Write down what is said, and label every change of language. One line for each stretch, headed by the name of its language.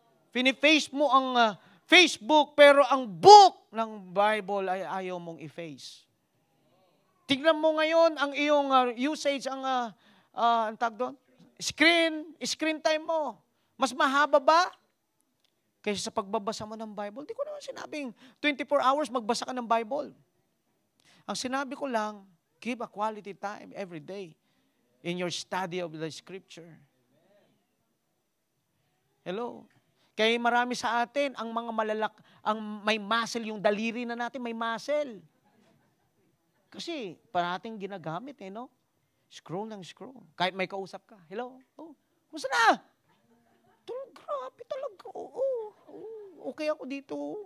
Filipino: Fini-face mo ang Facebook, pero ang book ng Bible ay ayaw mong i-face. Tignan mo ngayon ang iyong usage, ang tawag doon? Screen time mo. Mas mahaba ba kaysa sa pagbabasa mo ng Bible? Di ko naman sinabing 24 hours magbasa ka ng Bible. Ang sinabi ko lang,
English: give a quality time every day in your study of the Scripture. Hello?
Filipino: Kaya marami sa atin, ang mga ang may muscle, yung daliri na natin, may muscle. Kasi parating ginagamit no? Scroll ng scroll. Kahit may kausap ka. Hello? Kumusta na? Grabe talaga. Okay ako dito.